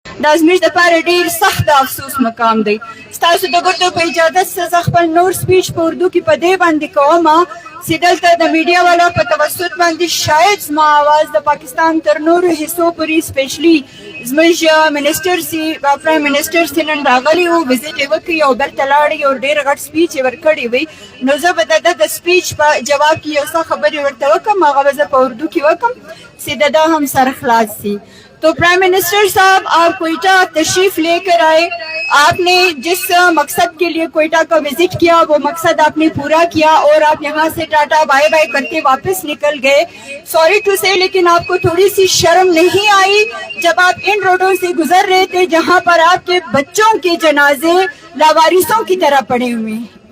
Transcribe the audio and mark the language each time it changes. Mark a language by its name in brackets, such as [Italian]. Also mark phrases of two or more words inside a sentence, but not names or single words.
[Pashto] دا زموږ دپاره ډېر سخت د افسوس مقام دی. ستاسو د ګوتو په اجازت سره زه خپل نور سپیچ په اردو کې په دې باندې کومه چې دلته د میډیا والا په توسط باندې شاید زما آواز د پاکستان تر نورو حصو پورې سپیشلی زموږ منسټر سي [English] prime minister [Pashto] سي نن راغلی وو، وزټ یې وکړي او بېرته لاړی او ډېر غټ سپیچ یې ورکړی وی. نو زه به د ده د سپیچ په جواب کې یو څه خبرې ورته وکړم، هغه به زه په اردو کې وکړم چې د ده هم سر خلاص سي. [Urdu] تو [English] prime minister [Urdu] صاحب آپ کوئٹہ تشریف لے کر آئے، آپ نے جس مقصد کے لیے کوئٹہ کا وزٹ کیا وہ مقصد آپ نے پورا کیا اور آپ یہاں سے [English] ta-ta bye bye [Urdu] کرتے واپس نکل گئے. [English] sorry to say [Urdu] لیکن آپ کو تھوڑی سی شرم نہیں آئی جب آپ ان روڈوں سے گزر رہے تھے جہاں پر آپ کے بچوں کے جنازے لاوارثوں کی طرح پڑے ہوئے ہیں؟